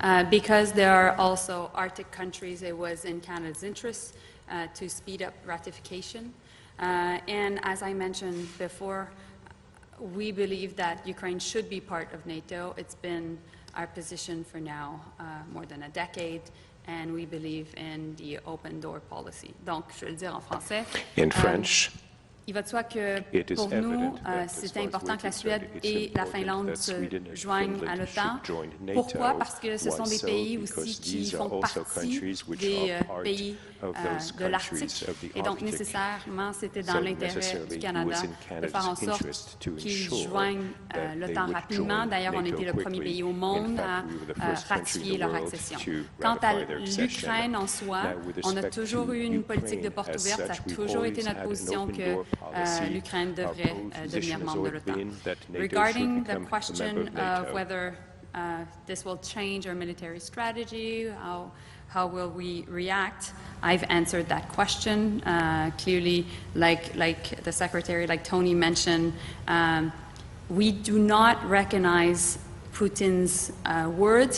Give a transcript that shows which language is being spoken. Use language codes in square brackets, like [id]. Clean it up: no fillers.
[en] Because there are also Arctic countries, it was in Canada's interest to speed up ratification. And as I mentioned before, we believe that Ukraine should be part of NATO. It's been our position for now more than a decade, and we believe in the open door policy. [fr] Donc, je vais le dire en français. [en] In French, [fr] Il va de soi que pour nous, c'est important que la Suède et la Finlande se joignent à l'OTAN. Pourquoi? Parce que ce sont des pays aussi qui font partie des pays de l'Arctique. Et donc, nécessairement, c'était dans l'intérêt du Canada de faire en sorte qu'ils joignent l'OTAN rapidement. D'ailleurs, on était le premier pays au monde à ratifier leur accession. Quant à l'Ukraine en soi, on a toujours eu une politique de porte ouverte. Ça a toujours été notre position que l'Ukraine devrait devenir membre de l'OTAN. [en] Regarding the question of whether this will change our military strategy, how will we react? I've answered that question. Clearly, like the Secretary, like Tony mentioned, we do not recognize Putin's words.